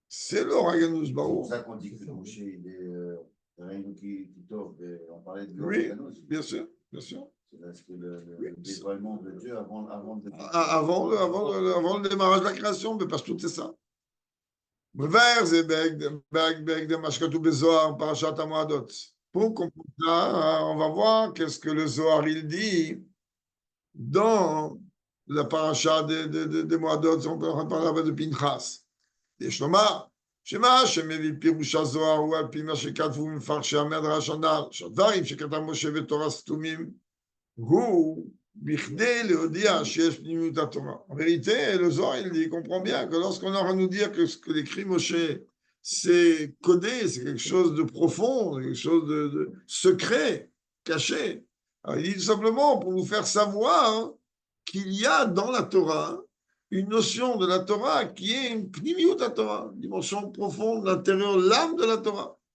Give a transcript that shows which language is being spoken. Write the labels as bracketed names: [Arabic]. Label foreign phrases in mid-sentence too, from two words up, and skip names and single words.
[French] pour ça qu'on dit que Moshe, il est On parlait de Oui, l'organos. bien sûr, bien sûr. C'est parce que le Oui. dévoilement de Dieu avant de... Avant le démarrage de la création, mais parce que tout est ça. [Hebrew] Vers זה בהקדמה שכתוב בזוהר, פרשת המועדות. [French] Pour comprendre ça, on va voir qu'est-ce que le Zohar il dit dans la paracha des Moadot, on peut parler de Pinchas. [Hebrew] יש לומר, שמה שמביא פירוש הזוהר הוא על פי מה שכתבו מפרשי המדרש הנ"ל, שהדברים שכתב משה בתורה סתומים, הוא בכדי להודיע שיש פנימיות התורה. [French] En vérité, le Zohar, il dit, comprend bien que lorsqu'on aura à nous dire que ce que l'écrit Moshe, c'est codé, c'est quelque chose de profond, quelque chose de secret, caché. Alors, il dit tout simplement pour nous faire savoir qu'il y a dans la Torah une notion de la Torah qui est une pnimiut à Torah, une dimension profonde, l'intérieur, l'âme de la Torah.